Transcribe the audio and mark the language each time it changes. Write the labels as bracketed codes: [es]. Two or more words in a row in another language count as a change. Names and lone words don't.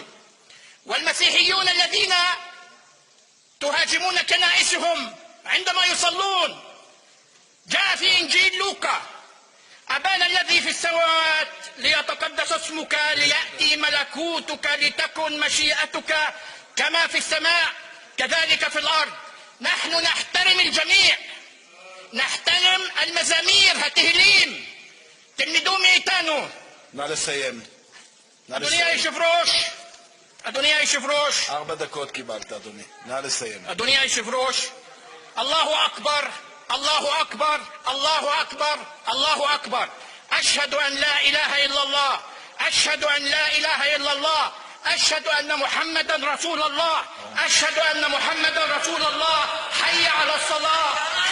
[ar] والمسيحيون الذين تهاجمون كنائسهم عندما يصلون، جاء في إنجيل لوقا أبانا الذي في السماوات ليتقدس اسمك ليأتي ملكوتك لتكن مشيئتك كما في السماء كذلك في الأرض. نحن نحترم الجميع، نحترم المزامير התהילים. [he] תלמדו מאיתנו. נא לסיים. אדוני היושב-ראש, 4 דקות קיבלת אדוני, נא לסיים. אדוני היושב-ראש, [ar] الله أكبر الله أكبر الله أكبر الله أكبر. أشهد أن لا إله إلا الله، أشهد أن لا إله إلا الله، أشهد أن محمدا رسول الله، أشهد أن محمدا رسول الله. حي على الصلاة.